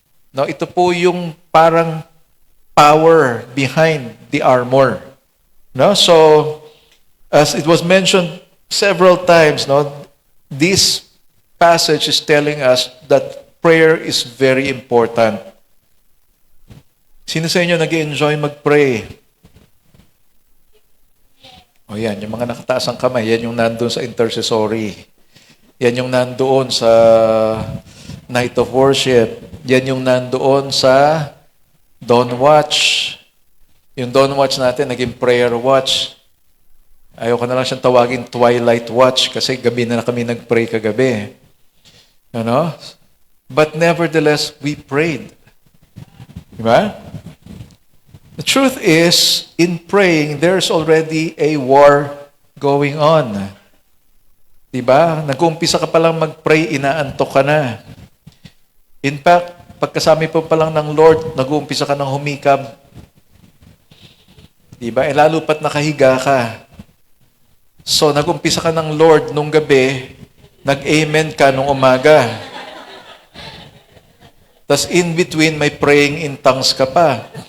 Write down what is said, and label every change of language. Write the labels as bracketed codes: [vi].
[tl] Ito po yung parang [en] power behind the armor. So, as it was mentioned several times, this passage is telling us that prayer is very important. [tl] Sino sa inyo nag-enjoy mag-pray? Yan, yung mga nakataas ang kamay, yan yung nandoon sa intercessory. Yan yung nandoon sa night of worship. Yan yung nandoon sa dawn watch. Yung dawn watch natin, naging prayer watch. Ayoko na lang siyang tawagin twilight watch kasi gabi na kami nag-pray kagabi. [en] But nevertheless, we prayed. [tl] Diba? [en] The truth is, in praying, there's already a war going on. [tl] Diba? Nag-uumpisa ka palang mag-pray, inaantok ka na. In fact, pagkasami pa lang ng Lord, nag-uumpisa ka ng humikab. Diba? Lalo pat nakahiga ka. So, nag-umpisa ka ng Lord nung gabi, nag-amen ka nung umaga. Tas in between, may [en] praying in tongues [tl] ka pa.